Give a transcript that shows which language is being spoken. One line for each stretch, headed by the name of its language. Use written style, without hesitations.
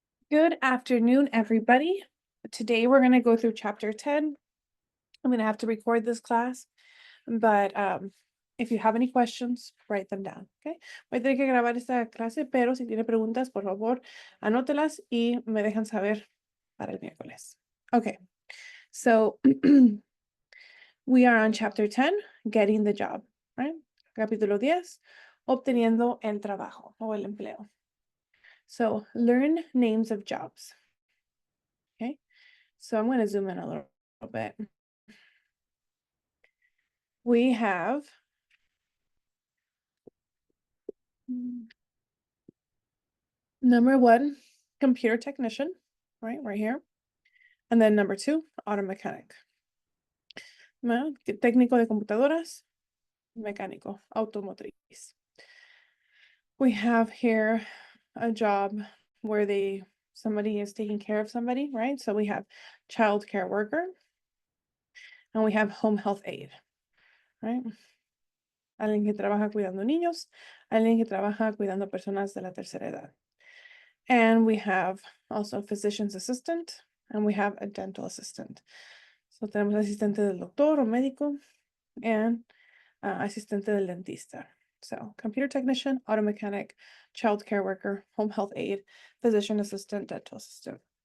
English: Good afternoon, everybody. Today we're going to go through chapter 10. I'm going to have to record this class, but if you have any questions, write them down, okay?
Spanish: Voy a tener que grabar esta clase, pero si tiene preguntas, por favor, anótelas y me dejan saber para el miércoles.
English: Okay, so we are on chapter 10, getting the job, right?
Spanish: Capítulo 10, obteniendo el trabajo o el empleo.
English: So learn names of jobs. Okay, so I'm going to zoom in a little bit. We have number 1, computer technician, right here. And then number 2, auto mechanic.
Spanish: Técnico de computadoras, mecánico, automotriz.
English: We have here a job where somebody is taking care of somebody, right? So we have child care worker, and we have home health aide, right?
Spanish: Alguien que trabaja cuidando niños, alguien que trabaja cuidando personas de la tercera edad.
English: And we have also physician's assistant, and we have a dental assistant.
Spanish: So tenemos asistente del doctor o médico, and asistente del dentista.
English: So computer technician, auto mechanic, child care worker, home health aide, physician assistant, dental assistant.